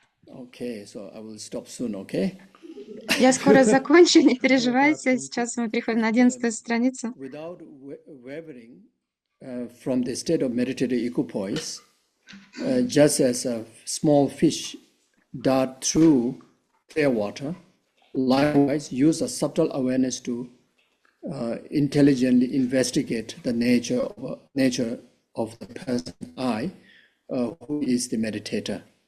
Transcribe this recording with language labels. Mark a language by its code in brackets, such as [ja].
[en] Okay, so I will stop soon, okay? [ru] Я скоро закончу, не переживайте. Сейчас мы переходим на 11-ю страницу. [en] Without wavering from the state of meditative equipoise, just as a small fish dart through clear water, likewise use a subtle awareness to intelligently investigate the nature of the person I, who is the meditator.